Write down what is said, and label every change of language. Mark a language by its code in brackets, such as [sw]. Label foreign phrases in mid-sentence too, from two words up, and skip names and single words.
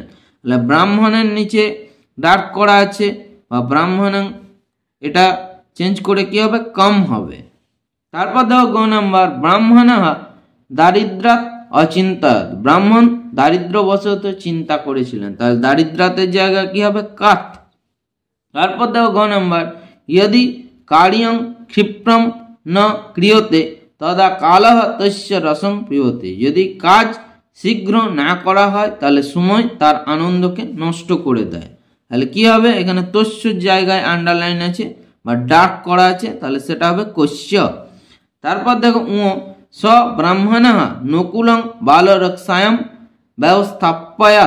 [bn] তাহলে ব্রাহ্মণের নিচে ডার্ক করা আছে বা ব্রাহ্মণং, এটা চেঞ্জ করে কি হবে? কম হবে। তারপর দেখো গ নাম্বার, [sa] ব্রাহ্মণ দারিদ্রাত অচিন্তাত। [bn] ব্রাহ্মণ দারিদ্রবশত চিন্তা করেছিলেন। তাহলে দারিদ্রাতের জায়গা কি হবে? কাত। তারপর দেখো গ নাম্বার, [sa] यदि कार्यं क्षिप्रं न क्रियते तदा कालः तस्य रसं पिबते। [bn] যদি কাজ শীঘ্র না করা হয় তাহলে সময় তার আনন্দকে নষ্ট করে দেয়। তাহলে কি হবে? এখানে তস্যর জায়গায় আন্ডারলাইন আছে বা ডার্ক করা আছে, তাহলে সেটা হবে কস্য। তারপর দেখো [sa] স ব্রাহ্মণঃ নকুলং বালরক্ষায়াম ব্যবস্থাপয়াত।